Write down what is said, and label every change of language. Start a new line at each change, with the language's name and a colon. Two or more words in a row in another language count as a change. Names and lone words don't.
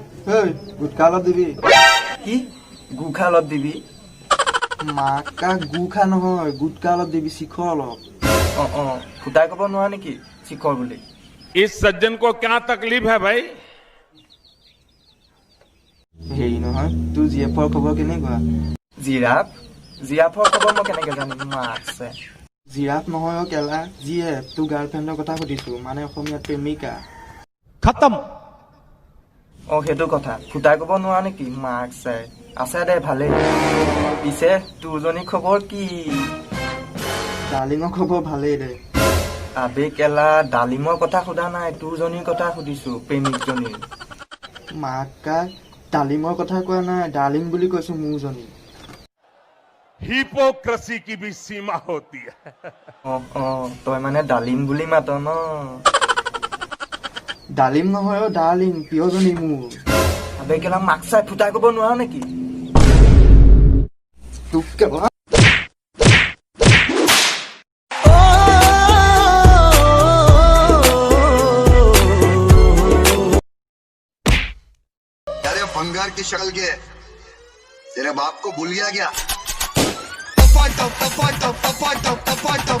Assamese: Hey, গুটখা অলপ দিবি। কি গুখা অলপ দিবি? মাকা গুখা নহয়, গুটখা অলপ দিবি, শিখৰ অলপ। ফুটাই ক'ব নোৱাৰা নেকি শিখৰ বুলি?
Hindi: इस सज्जन को क्या तकलीफ है भाई?
Assamese: হেৰি নহয়, তোৰ জিএফৰ খবৰ কেনেকুৱা? জিৰাফৰ খবৰ মই কেনেকে জানিম? আছে জিৰাফ নহয় অ কেলা, জিএফ। তোৰ গাৰ্লফ্ৰেণ্ডৰ কথা সুধিছো, মানে অসমীয়াত প্ৰেমিকা।
Hindi: खत्म।
Assamese: সেইটো কথা। ফুটাই ক'ব নোৱাৰা নেকি? আছে দে ভালেই। পিছে তোৰজনী খবৰ কি? ডালিঙৰ খবৰ ভালেই দে। আবে কেলা, ডালিমৰ কথা সোধা নাই, তোৰজনীৰ কথা সুধিছো, প্ৰেমিকজনীৰ। মাকা ডালিমৰ কথা কোৱা নাই, ডালিম বুলি কৈছো মোৰজনী।
Hindi: हिपोक्रेसी की भी सीमा होती है।
Assamese: তই মানে ডালিম বুলি মাত ন? ডালিম নহয় অ ডালিম, প্ৰিয়জনী মোৰ। আবে কেলা, মাক চাই ফুটাই ক'ব নোৱাৰা নেকি? তোক কেলা
Hindi: अरे भंगार की शक्ल के तेरे बाप को भूल गया क्या?